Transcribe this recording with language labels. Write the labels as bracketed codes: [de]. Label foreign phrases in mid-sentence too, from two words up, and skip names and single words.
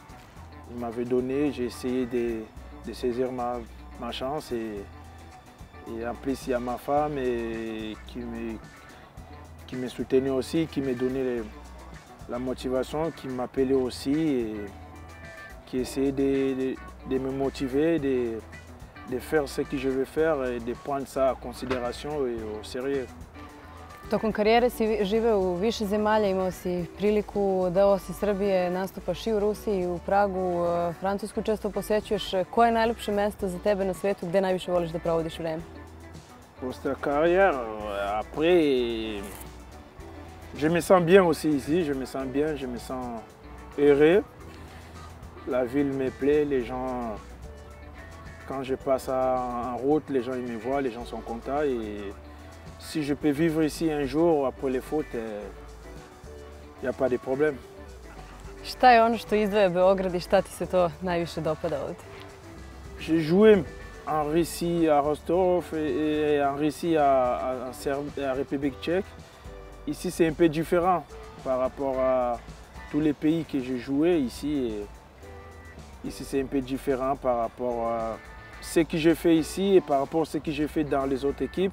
[fr] Il m'avait donné, j'ai essayé de saisir ma chance et en plus il y a ma femme qui me soutenait aussi, qui me donnait la motivation qui m'appelait aussi et qui essayait de me motiver, de faire ce que je veux faire et de prendre ça en considération et au sérieux. [sr] Tokom karijere si živeo u više zemalja, imao si priliku da osim Srbije nastupaš i u Rusiji, i u Pragu, Francusku često posećuješ. Koje je najljepše mesto za tebe na svetu gdje najviše voliš da provodiš vreme? [fr] Pour cette carrière, après, je me sens bien aussi ici, je me sens bien, je me sens heureux. La ville me plaît, les gens, quand je passe en route, les gens ils me voient, les gens sont contents. Et si je peux vivre ici un jour après les foot, il n'y a pas de problème. [sr] Šta je ono što izdvaja Beograd i šta ti se to najviše dopada ovdje? [fr] J'ai joué en Russie à Rostov et en Russie à République tchèque. Ici c'est un peu différent par rapport à tous les pays que j'ai joué ici. Ici c'est un peu différent par rapport à ce que j'ai fait ici et par rapport à ce que j'ai fait dans les autres équipes.